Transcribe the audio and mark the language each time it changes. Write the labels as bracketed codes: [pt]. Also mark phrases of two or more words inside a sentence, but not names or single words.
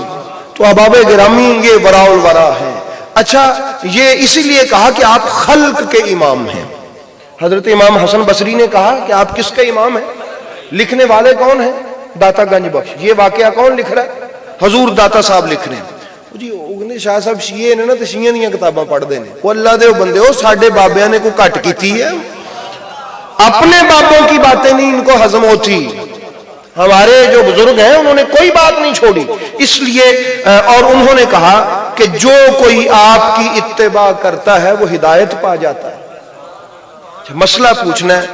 [ur] تو احباب گرامی یہ [ar] وراء الورا [ur] ہے. اچھا یہ اسی لیے کہا کہ آپ خلق کے امام ہیں. حضرت امام حسن بصری نے کہا کہ آپ کس کے امام ہیں؟ لکھنے والے کون ہیں؟ داتا گنج بخش. یہ واقعہ کون لکھ رہا ہے؟ حضور داتا صاحب لکھ رہے ہیں. [pa] جی وہ شاہ صاحب شیعہ نے نا تو شیعہ دیاں کتاباں پڑھ دے نے. وہ اللہ دے بندے ہو, ساڈے بابیاں نے کوئی کٹ کیتی ہے؟ [ur] اپنے بابوں کی باتیں نہیں ان کو ہضم ہوتی. ہمارے جو بزرگ ہیں انہوں نے کوئی بات نہیں چھوڑی. اس لیے اور انہوں نے کہا کہ جو کوئی آپ کی اتباع کرتا ہے وہ ہدایت پا جاتا ہے. مسئلہ پوچھنا ہے.